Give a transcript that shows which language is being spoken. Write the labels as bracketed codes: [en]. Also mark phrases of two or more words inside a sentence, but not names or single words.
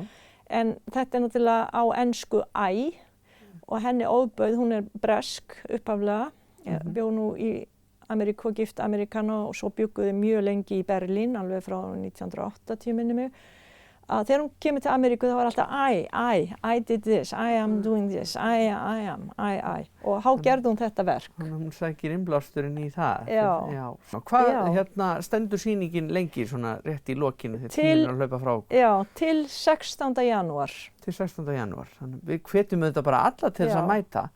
[is] En þetta er náttúrulega á ensku I. Og henni ofbauð, hún er bresk upphaflega, bjó nú í Ameríku, gift Amerikana og svo bjugguði mjög lengi í Berlín, alveg frá 1980 minni mig. Að þegar hún kemur til Ameríku þá var alltaf [en] I did this, I am [is] doing this, I am. Og þá gerði hún þetta verk. Þannig að hún sækir innblásturinn í það. Já. Hvað Já. stendur sýningin lengi svona rétt í lokinu þegar Til- tíminn er að hlaupa frá Já, til 16. janúar. til 16. janúar. Þannig við hvetjum auðvitað bara alla til þess Já. að mæta.